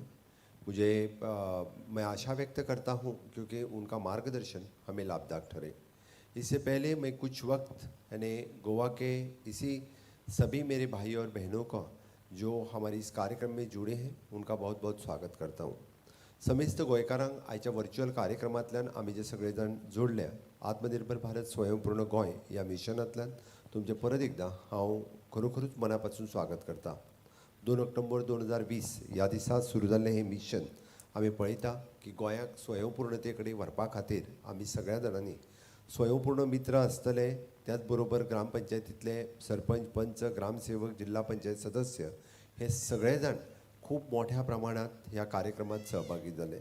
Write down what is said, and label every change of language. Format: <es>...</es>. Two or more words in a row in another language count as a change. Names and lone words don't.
<hi>मैं आशा व्यक्त करता हूं क्योंकि उनका मार्गदर्शन हमें लाभदायक ठहरे। इससे पहले मैं कुछ वक्त यानी गोवा के इसी सभी मेरे भाई और बहनों का जो हमारे इस कार्यक्रम में जुड़े हैं उनका बहुत बहुत स्वागत करता हूं।</hi> <kok>समिस्त गोंयकारांक आयच्या वर्च्युअल कार्यक्रमांतल्यान आमी जे सगळे जण जोडल्या आत्मनिर्भर भारत स्वयंपूर्ण गोंय या मिशनांतल्यान तुमचे परत एकदा हांव खरोखरूच मनापासून स्वागत करता. 2 ऑक्टोबर 2020 ह्या दिसा सुरू जाल्लें हें मिशन आमी पळयता की गोंयाक स्वयंपूर्णते कडेन व्हरपा खातीर आमी सगळ्या जाणांनी स्वयंपूर्ण मित्र आसतले, त्याच बरोबर ग्रामपंचायतींतले सरपंच, पंच, ग्रामसेवक, जिल्हा पंचायत सदस्य हे सगळे जाण खूब मोठ्या प्रमाणात ह्या कार्यक्रमात सहभागी जाले.</kok>